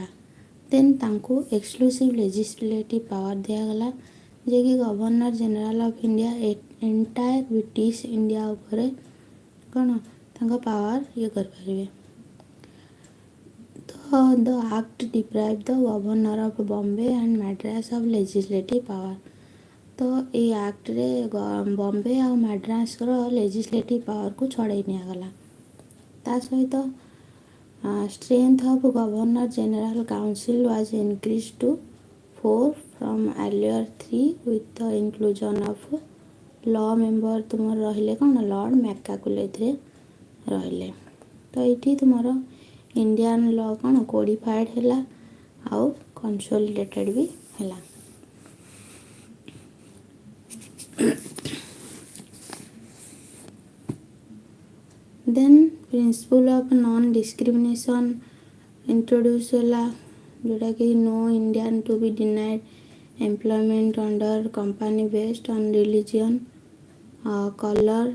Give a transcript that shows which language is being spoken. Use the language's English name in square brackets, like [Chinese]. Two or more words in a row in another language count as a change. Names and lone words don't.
[Odia] ଦେନ୍ ତାଙ୍କୁ [English] exclusive legislative power [Odia] ଦିଆଗଲା, ଯିଏକି [English] Governor General of India entire British India [Odia] ଉପରେ କ'ଣ ତାଙ୍କ ପାୱାର କରିପାରିବେ। [English] ତ the act deprive the governor of Bombay and Madras of legislative power. [Odia] ତ ଏଇ ଆକ୍ଟରେ ବମ୍ବେ ଆଉ ମାଡ୍ରାସର [English] legislative power [Odia] ଛଡ଼େଇ ନିଆଗଲା। ତା ସହିତ [English] strength of governor general council was increased to 4 from earlier 3 with the inclusion of law member [Odia] ତୁମର ରହିଲେ କ'ଣ ଲର୍ଡ଼ ମ୍ୟାକାକୁଲେ ଏଥିରେ ରହିଲେ। ତ ଏଇଠି ତୁମର [English] Indian law [Odia] କ'ଣ କୋଡ଼ିଫାଏଡ଼ ହେଲା ଆଉ କନସୋଲିଡେଟେଡ଼ ବି ହେଲା। [English] then principle of non discrimination introduce [Odia] ହେଲା, ଯେଉଁଟାକି [English] no Indian to be denied employment under company based on religion colour.